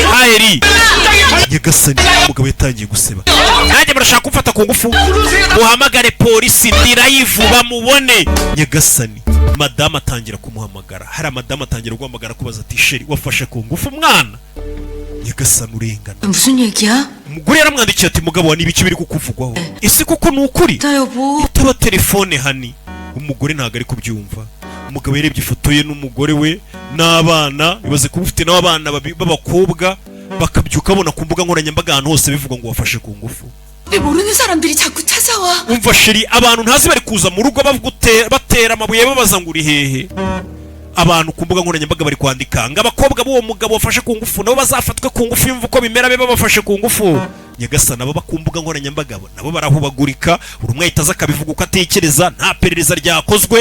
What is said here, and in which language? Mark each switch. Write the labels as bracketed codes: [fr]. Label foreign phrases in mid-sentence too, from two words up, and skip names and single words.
[rw] nyagasani umugabo yatangiye guseba. nanjye barashaka kumfata ku ngufu, muhamagare polisi ndi live bamubone. nyagasani madamu atangira kumuhamagara, hari madamu atangira guhamagara kubaza ati sheri wafashe ku ngufu umwana? nyagasani urengana. [ko] 무슨 얘기야? [rw] umugore yaramwandikiye ati mugabo wa nibiki biri kukuvugwaho? ese koko ni ukuri? itaba telefone hani. umugore ntabwo ari kubyumva. umugabo yarebye ifoto ye n'umugore we n'abana ibaze kuba ufite n'abana b'abakobwa bakabyuka babona ku mbuga nkoranyambaga ahantu hose bivuga ngo wafashe ku ngufu. [ko] 모르는 사람들이 자꾸 찾아와. [rw] umva sheri abantu ntazi bari kuza mu rugo batera amabuye babaza ngo uri hehe. abantu ku mbuga nkoranyambaga bari kwandika ngo abakobwa b'uwo mugabo wafashe ku ngufu nabo bazafatwe ku ngufu yumva uko bimera be babafashe ku ngufu. Nyagasani abo ku mbuga nkoranyambaga nabo barahubagurika buri umwe ahita aza akabivuga uko atekereza nta perereza ryakozwe.